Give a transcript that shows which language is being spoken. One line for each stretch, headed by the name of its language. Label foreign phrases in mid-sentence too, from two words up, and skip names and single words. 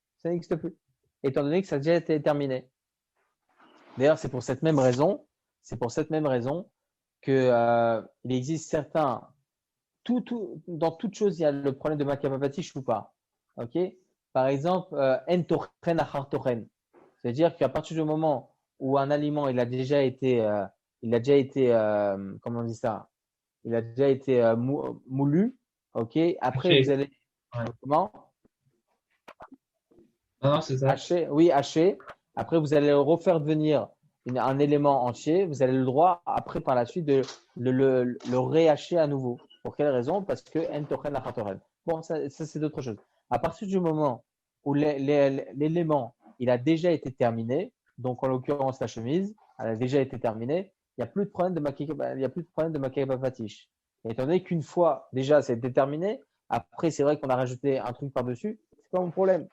French: Ça n'existe plus, étant donné que ça a déjà été terminé. D'ailleurs, c'est pour cette même raison que il existe certains, dans toute chose, il y a le problème de
Hebrew: מכה בפטיש
French: ou pas. Okay, par exemple,
Hebrew: אין טוחן אחר טוחן,
French: c'est-à-dire qu'à partir du moment où un aliment il a déjà été comment on dit ça, il a déjà été moulu, ok, après haché. Vous allez comment? Non, c'est ça. Haché. Après vous allez refaire devenir un élément entier, vous avez le droit après par la suite de le réhacher à nouveau. Pour quelle raison? Parce que
Hebrew: אין טוחן אחר טוחן.
French: Bon, ça c'est d'autres choses. À partir du moment où l'élément il a déjà été terminé, donc en l'occurrence la chemise, elle a déjà été terminée, il n'y a plus de problème de
Hebrew: מכה בפטיש.
French: Étant donné qu'une fois déjà c'est déterminé, après c'est vrai qu'on a rajouté un truc par-dessus, c'est pas mon problème.